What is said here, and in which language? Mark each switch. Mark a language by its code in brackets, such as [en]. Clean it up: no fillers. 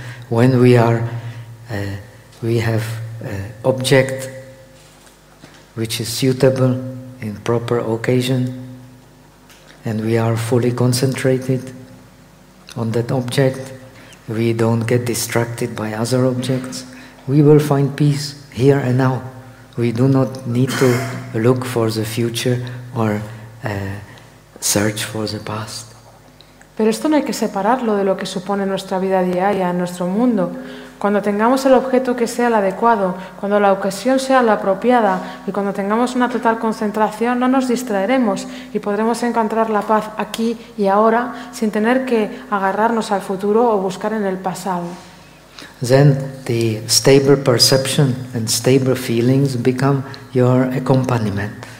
[en] When we are, we have object which is suitable in proper occasion, and we are fully concentrated on that object, we don't get distracted by other objects, we will find peace here and now. We do not need to look for the future or search for the past. [es] Pero esto no hay que separarlo de lo que supone nuestra vida diaria en nuestro mundo. Cuando tengamos el objeto que sea el adecuado, cuando la ocasión sea la apropiada y cuando tengamos una total concentración, no nos distraeremos y podremos encontrar la paz aquí y ahora sin tener que agarrarnos al futuro o buscar en el pasado. [en] Then the stable perception and stable feelings become your accompaniment.